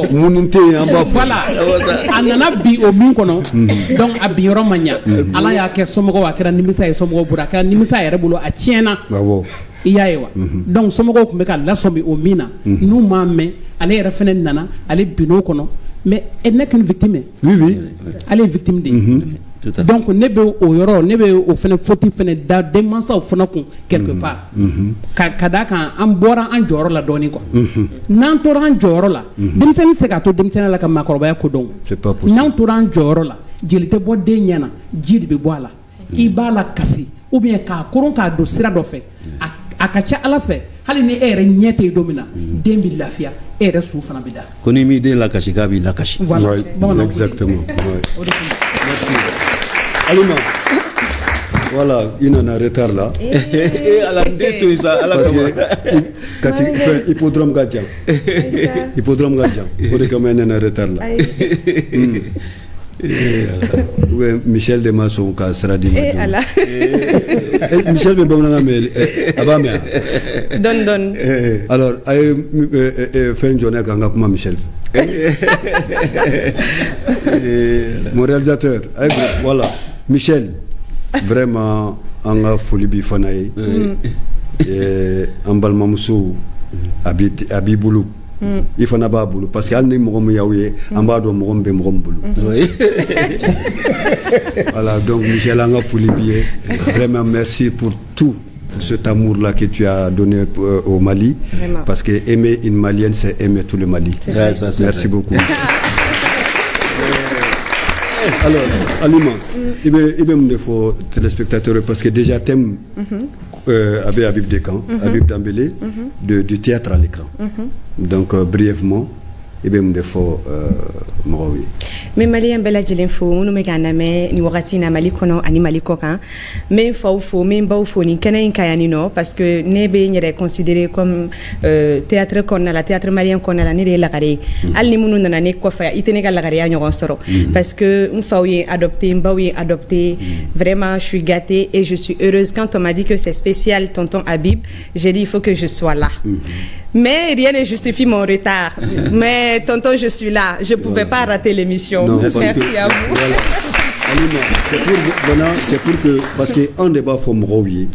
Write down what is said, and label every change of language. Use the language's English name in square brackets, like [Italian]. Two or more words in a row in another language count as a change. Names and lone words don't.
[Bambara] munnu tɛ yen an b'a fɔ voilà a nana bi o min kɔnɔ donc a bi yɔrɔ ma ɲa ala y'a kɛ somɔgɔw a kɛra nimisa ye somɔgɔw bolo a kɛra nimisa yɛrɛ bolo a tiɲɛna i y'a ye wa donc somɔgɔw tun bɛ ka lasɔmi o min na n'u m'a mɛn ale yɛrɛ fɛnɛ nana ale bin'o kɔnɔ [French] mais elle n'est qu'une victime oui [Bambara] ale ye victime de donc ne bɛ o yɔrɔ ne bɛ o fɛnɛ faute fɛnɛ da denmansaw fana kun [French] quelque part [Bambara] ka d'a kan an bɔra an jɔyɔrɔ la dɔɔnin quoi n'an tora an jɔyɔrɔ la denmisɛnnin tɛ se k'a to denmisɛnniya la ka maakɔrɔbaya ko dɔn n'an tora an jɔyɔrɔ la jeli tɛ bɔ den ɲɛ na ji de bɛ bɔ a la i b'a la kasi [French] ou bien [Bambara] k'a koron k'a don sira dɔ fɛ a ka ca ala fɛ hali ni e yɛrɛ ɲɛ tɛ yen don min na den bɛ lafiya e yɛrɛ su fana bɛ da ko ni m'i den lakasi k'a b'i lakasi [French] voilà exactement merci Alima voilà il [Bambara] nana [French] retard là [Bambara] ala n den to yen sa ala kama hippodrome ka jan o de kama i nana [French] retard là [Bambara] ouais, Michel de Masson ka sira di ma Michel bɛ bamanankan mɛn a b'a mɛn dɔɔni alors a ye fɛn jɔ ne kan ka kuma Michel fɛ [French] mon réalisateur voilà [Bambara] Michel vraiment an ka foli b'i fana ye an balimamuso a b'i bolo i fana b'a bolo parce que hali ni mɔgɔ min y'aw ye an b'a dɔn mɔgɔ min bɛ mɔgɔ min bolo voilà donc Michel an ka foli b'i ye [French] vraiment merci pour tout cet amour là que tu as donné au Mali vraiment. Parce que aimer une Malienne c'est aimer tout le Mali merci beaucoup alors Alima il [Bambara] bɛ mun de fɔ [French] téléspectateurs parce que déjà thème avec Habib Dekan Habib Dambélé du théâtre à l'écran donc brièvement il [Bambara] bɛ mun de fɔ mɔgɔw ye mais malien bɛɛ lajɛlen fo minnu bɛ k'an lamɛn ni wagati in na Mali kɔnɔ ani Mali kɔ kan n bɛ n faw fo n bɛ n baw fo nin kɛnɛ in kan yan nɔ [French] parce que [Bambara] ne bɛ n yɛrɛ [French] considérer comme théâtre [Bambara] kɔnɔna la [French] théâtre malien [Bambara] kɔnɔna la ne de ye lagare ye hali ni minnu nana ne kɔfɛ i tɛ ne ka lagareya ɲɔgɔn sɔrɔ [French] parce que [Bambara] n faw ye adopté n baw ye adopté [French] vraiment je suis gâtée et je suis heureuse quand on m'a dit que c'est spécial tonton Habib j'ai dit il faut que je sois là mais rien ne justifie mon retard mais tonton je suis là je pouvais pas rater l'émission. Non, merci à vous. Voilà. Alima, c'est pour que parce que un débat faut m'rouiller.